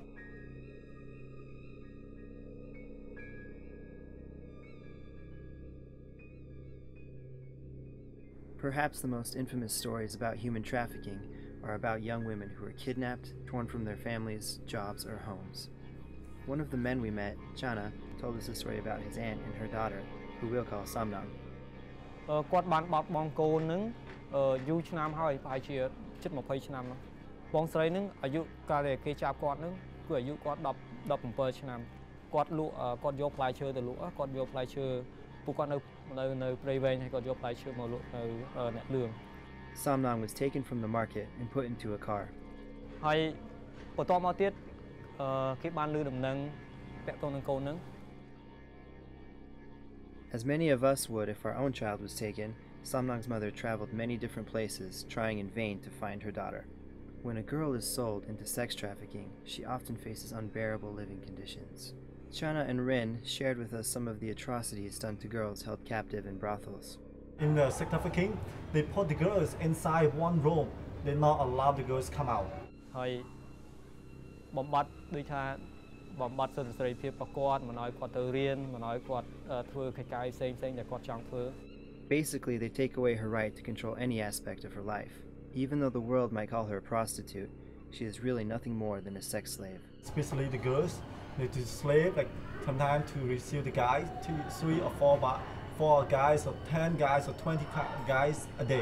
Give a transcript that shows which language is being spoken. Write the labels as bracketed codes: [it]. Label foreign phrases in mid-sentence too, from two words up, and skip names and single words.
[en] Perhaps the most infamous stories about human trafficking are about young women who are kidnapped, torn from their families, jobs, or homes. One of the men we met, Chana, told us a story about his aunt and her daughter, who we'll call Samnam. [km] គាត់បានបាត់បង់កូននឹងយូរឆ្នាំហើយប្រហែលជាជិត20ឆ្នាំបងស្រីនឹងអាយុកាលដែលគេចាប់គាត់នឹងគឺអាយុគាត់17ឆ្នាំគាត់លក់គាត់យកផ្លែឈើទៅលក់គាត់យកផ្លែឈើពួកគាត់នៅព្រៃវែងហើយគាត់យកផ្លែឈើមកលក់នៅអ្នកលឿង [en] Samnam was taken from the market and put into a car. [km] ហើយបន្តមកទៀតគេបានលឺដំណឹងពាក់ទងនឹងកូននឹង [en] As many of us would if our own child was taken, Samnam's mother traveled many different places, trying in vain to find her daughter. When a girl is sold into sex trafficking, she often faces unbearable living conditions. Chana and Rin shared with us some of the atrocities done to girls held captive in brothels. In the sex trafficking, they put the girls inside one room. They not allow the girls come out. [km] ហើយបំបត្តិដូចថាបំបត្តិសិទ្ធិសេរីភាពរបស់គាត់មិនឲ្យគាត់ទៅរៀនមិនឲ្យគាត់ធ្វើកិច្ចការផ្សេងៗដែលគាត់ចង់ធ្វើ [en] Basically, they take away her right to control any aspect of her life. Even though the world might call her a prostitute, she is really nothing more than a sex slave. Especially the girls, they do slave, like sometimes to receive the guys, 2, 3 or 4 guys or 10 guys or 20 guys a day.